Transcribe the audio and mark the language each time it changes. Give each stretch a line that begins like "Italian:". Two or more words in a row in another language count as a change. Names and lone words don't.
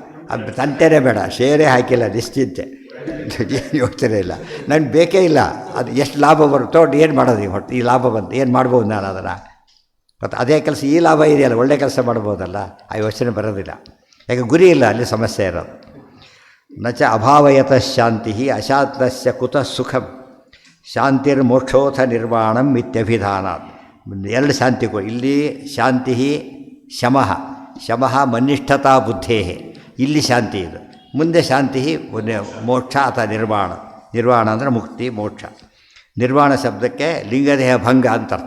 Kannada: ಅದು ತಂಟೆನೇ ಬೇಡ, ಶೇರೇ ಹಾಕಿಲ್ಲ, ನಿಶ್ಚಿಂತೆ, ಏನು ಯೋಚನೆ ಇಲ್ಲ, ನನಗೆ ಬೇಕೇ ಇಲ್ಲ. ಅದು ಎಷ್ಟು ಲಾಭ ಬರುತ್ತೋ ಏನು ಮಾಡೋದು. ಈಗ ಹೊಟ್ಟು ಈ ಲಾಭ ಬಂತು, ಏನು ಮಾಡ್ಬೋದು ನಾನು ಅದನ್ನು? ಮತ್ತು ಅದೇ ಕೆಲಸ ಈ ಲಾಭ ಇದೆಯಲ್ಲ, ಒಳ್ಳೆ ಕೆಲಸ ಮಾಡ್ಬೋದಲ್ಲ, ಆ ಯೋಚನೆ ಬರೋದಿಲ್ಲ. ಯಾಕೆ ಗುರಿ ಇಲ್ಲ, ಅಲ್ಲಿ ಸಮಸ್ಯೆ ಇರೋದು.
Sanskrit: ನಚ ಅಭಾವಯತಃ ಶಾಂತಿ ಅಶಾಂತಸ್ಯ ಕುತಃ ಸುಖಂ. ಶಾಂತಿರ್ಮೋಕ್ಷೋಥ ನಿರ್ವಾಣಂ ಇತ್ಯಭಿಧಾನಾತ್.
Kannada: ಎರಡು ಶಾಂತಿಗಳು ಇಲ್ಲಿ.
Sanskrit: ಶಾಂತಿ ಶಮಃ, ಶಮಃ ಮನಿಷ್ಠತಾ ಬುದ್ಧೇ,
Kannada: ಇಲ್ಲಿ ಶಾಂತಿ ಇದು. ಮುಂದೆ ಶಾಂತಿ ಮೋಕ್ಷ ಅಥವಾ ನಿರ್ವಾಣ. ನಿರ್ವಾಣ ಅಂದರೆ ಮುಕ್ತಿ, ಮೋಕ್ಷ. ನಿರ್ವಾಣ ಶಬ್ದಕ್ಕೆ ಲಿಂಗದೇಹ ಭಂಗ ಅಂತ ಅರ್ಥ.